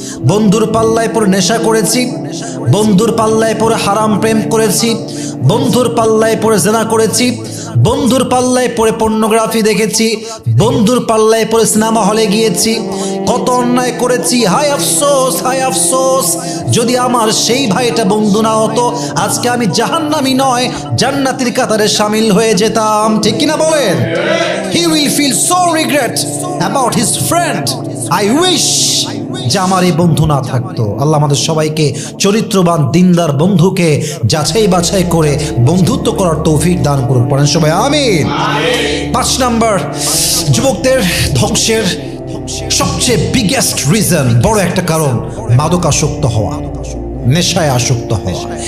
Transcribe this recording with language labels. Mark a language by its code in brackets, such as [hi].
[bn] বন্ধুর পাল্লায় পড়ে নেশা করেছি, বন্ধুর পাল্লায় পড়ে হারাম প্রেম করেছি, বন্ধুর পাল্লায় পড়ে জেনা করেছি, বন্ধুর পাল্লায় পড়ে পর্নোগ্রাফি দেখেছি, বন্ধুর পাল্লায় পড়ে সিনেমা হলে গিয়েছি, কত অন্যায় করেছি। হায় আফসোস, হায় আফসোস, যদি আমার সেই ভাইটা বন্ধু না হতো, আজকে আমি জাহান্নামী নয়, জান্নাতের কাতারে শামিল হয়ে যেতাম। ঠিক কিনা বলেন? [en] He will feel so regret about his friend. I wish [bn] যে আমার এই বন্ধু না থাকতো। আল্লাহ আমাদের সবাইকে চরিত্রবান দিনদার বন্ধুকে যাচাই বাছাই করে বন্ধুত্ব করার তৌফিক দান করুন। পড়েন সবাই আমিন। 5 নাম্বার, যুবকদের ধ্বংসের সবচেয়ে বিগেস্ট রিজন, বড় একটা কারণ, মাদকাসক্ত হওয়া, নেশায় আসক্ত হওয়া।